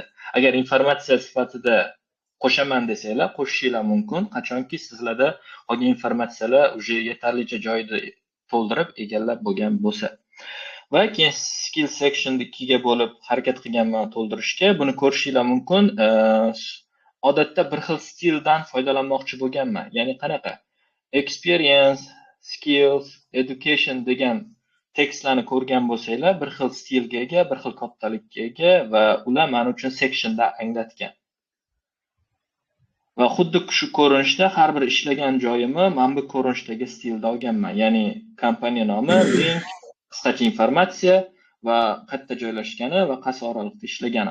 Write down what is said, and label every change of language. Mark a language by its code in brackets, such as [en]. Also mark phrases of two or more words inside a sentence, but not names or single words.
[uz] Agar informatsiya sifatida qo'shaman desanglar, qo'shishinglar mumkin, qachonki sizlarda qolgan informatsiyalar уже yetarlicha joyni to'ldirib egallab bo'lgan bo'lsa. Va keyin [en] skill section [uz] 2 ga bo'lib harakat qilganman to'ldirishga. Buni ko'rishinglar mumkin. Odatda bir xil stildan foydalanmoqchi bo'lganman. Ya'ni qanaqa? [en] Experience, skills, education [uz] degan tekstlarni ko'rgan bo'lsanglar, bir xil stilga ega, bir xil kattalikka ega va ular men uchun sectionda anglatgan. Va xuddi shu ko'rinishda har bir ishlagan joyimni men bu ko'rinishdagi stilda olganman. Ya'ni kompaniya nomi, link, qisqacha informatsiya va qayerda joylashgani va qaysi oralikda ishlaganim.